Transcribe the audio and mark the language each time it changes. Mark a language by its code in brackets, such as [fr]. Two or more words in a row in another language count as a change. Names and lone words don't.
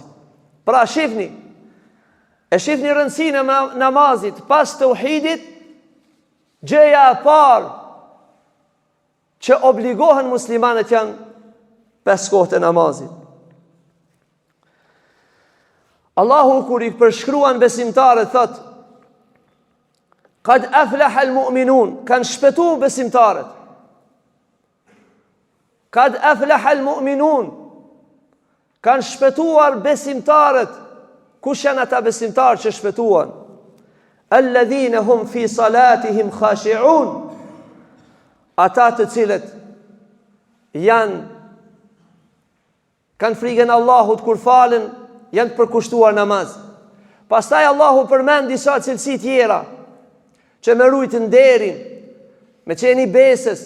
[sq] Pra shifni rëndësinë e namazit pas tauhidit, gjëja e parë që obligohen muslimanët janë 5 kohët e namazit. Allahu kur i përshkruan besimtarët thot: [ar] "قد أفلح المؤمنون", [sq] kanë shpëtu besimtarët. [ar] قد أفلح المؤمنون, [sq] kanë shpëtuar besimtarët. Kush janë ata besimtarë që shpëtuan? [ar] الذين هم في صلاتهم خاشعون, [sq] ata të cilët kanë frikën Allahut kur falen, janë të përkushtuar namaz. Pastaj Allahu përmend disa cilësi tjera që me rujtë nderin, me qeni besës.